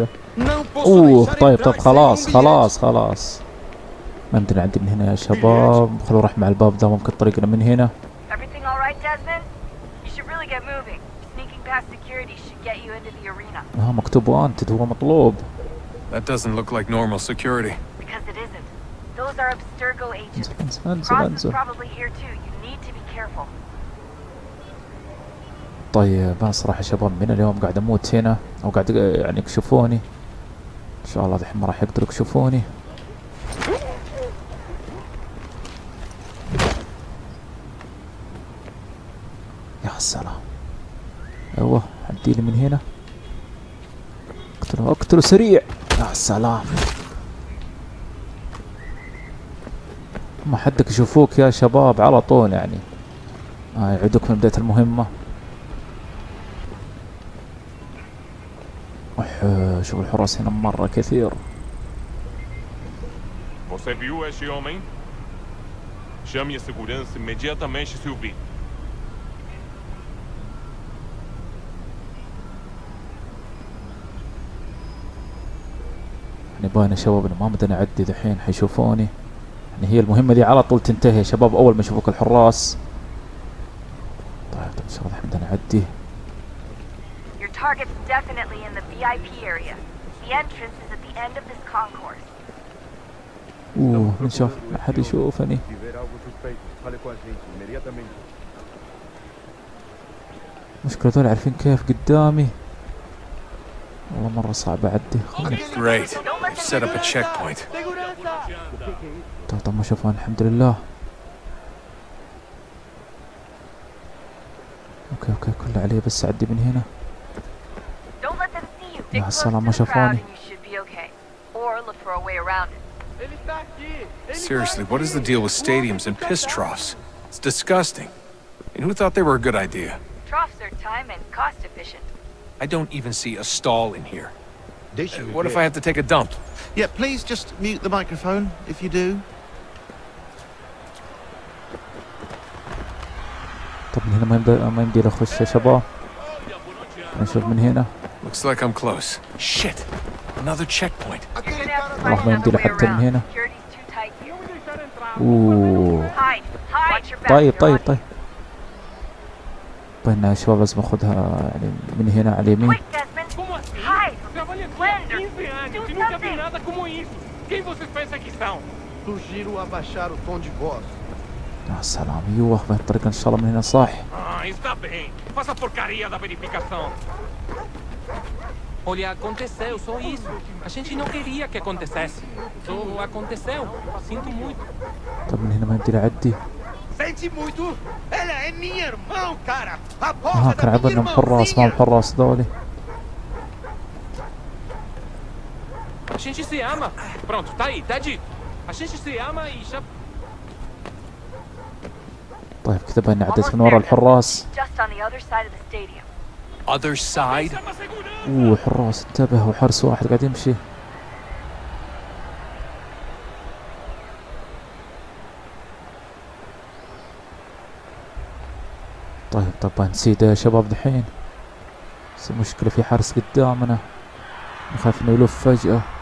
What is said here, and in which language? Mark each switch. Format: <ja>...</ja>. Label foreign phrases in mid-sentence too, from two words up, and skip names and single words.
<ar>اوه طيب خلاص ما يمدينا نعدي من هنا يا شباب. خلونا نروح مع الباب ذا، ممكن طريقنا من هنا. مكتوب وانتد، هو مطلوب.</ar> <en>That doesn't look like normal security. Because it isn't. Those are Abstergo agents. Cross is probably here too. You need to be careful.</en> <ar>طيب انا صراحة شباب من اليوم قاعد اموت هنا، او قاعد يعني يكشفوني. ان شاء الله الحين ما راح يقدروا يكشفوني. يا سلام. ايوه عديلي من هنا. اقتله سريع. يا سلام. ما حدك يشوفوك يا شباب على طول يعني. يعيدوك من بداية المهمة. شوف الحراس هنا مرة كثير.</ar> <pt>Você viu este homem? Chame a segurança imediatamente se o vir.</pt> <ar>يعني باين يا شباب انه ما بدنا نعدي دحين، حيشوفوني. يعني هي المهمة دي على طول تنتهي يا شباب اول ما يشوفوك الحراس. طيب ان شاء الله الحين بدنا نعدي.</ar> <en>Your target's definitely in the VIP area. The entrance is at the end of this concourse.</en> <ar>من شاف؟ ما حد يشوفني. مشكلة دول عارفين كيف قدامي. والله مرة صعب أعدي.</ar> <en>Great. Set up a checkpoint.</en> <ar>طب ما شافوني الحمد لله. اوكي كله علي بس أعدي من هنا. يا السلام ما شافوني.</ar> <en>Seriously, what is the deal with stadiums and piss troughs? It's disgusting. And who thought they were a good idea? Troughs are time and cost efficient. I don't even see a stall in here. What if I have to take a dump? Yeah, please just mute the microphone if you do.</en> <ar>طب من هنا ما يمدي اخش يا شباب. نشوف من هنا.</ar> <en>Looks like I'm close. Shit. Another checkpoint.</en> <ar>والله ما يمدي حتى من هنا. طيب بينا يا شباب لازم اخذها يعني من هنا على اليمين. يا سلام ايوه بين الطريقة ان شاء الله من هنا صح.</ar> <pt>Olha, aconteceu, só isso. A gente não queria que acontecesse. Só aconteceu. Sinto muito.</pt> <ar>طب من هنا ما يمدي اعدي.</ar> <pt>Sente muito? Ela é minha irmã, cara.</pt> <ar>كان عبرنا محراس ما محراس ذولي.</ar> <pt>A gente se ama. Pronto, tá aí, tá dito. A gente se ama e já.</pt> <ar>طيب كذا بين عديت من ورا الحراس.</ar> <en>Other side.</en> <ar>حراس انتبه، وحرس واحد قاعد يمشي. طيب نسيده يا شباب دحين. بس المشكلة في حارس قدامنا، نخاف انه يلف فجأة.</ar>